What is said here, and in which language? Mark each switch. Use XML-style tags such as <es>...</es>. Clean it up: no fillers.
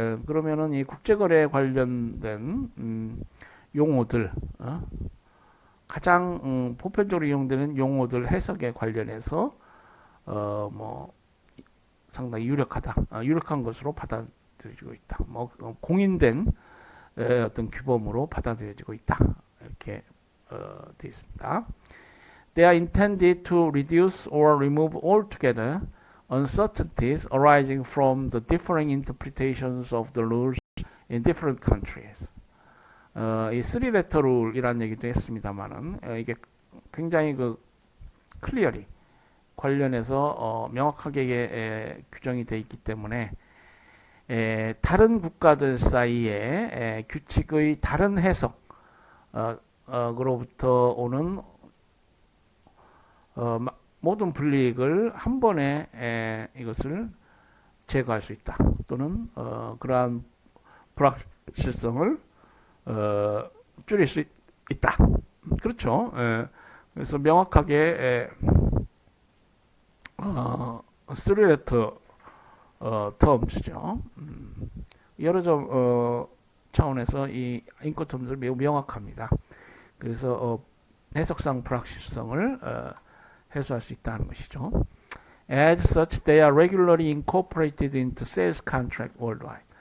<ko>그러면은 이 국제거래에 관련된 용어들 가장 보편적으로 이용되는 용어들 해석에 관련해서 뭐 상당히 유력한 것으로 받아들여지고 있다. 뭐 공인된 어떤 규범으로 받아들여지고 있다. 이렇게 되어 있습니다.</ko> <en>They are intended to reduce or remove altogether uncertainties arising from the differing interpretations of the rules in different countries.</en> <ko>이 3letter rule이라는 얘기도 했습니다만은 이게 굉장히 그 clearly 관련해서 명확하게 규정이 되어 있기 때문에 다른 국가들 사이에 규칙의 다른 해석으로부터 오는 모든 불이익을 한 번에 이것을 제거할 수 있다. 또는 그러한 불확실성을 줄일 수 있다. 그렇죠. 그래서 명확하게 쓰리레터 terms죠. 여러 점 차원에서 이 인코텀즈를 매우 명확합니다. 그래서 해석상 불확실성을 해소할 수 있다는 것이죠.</ko> <en>As such, they are regularly incorporated into sales contract worldwide.</en>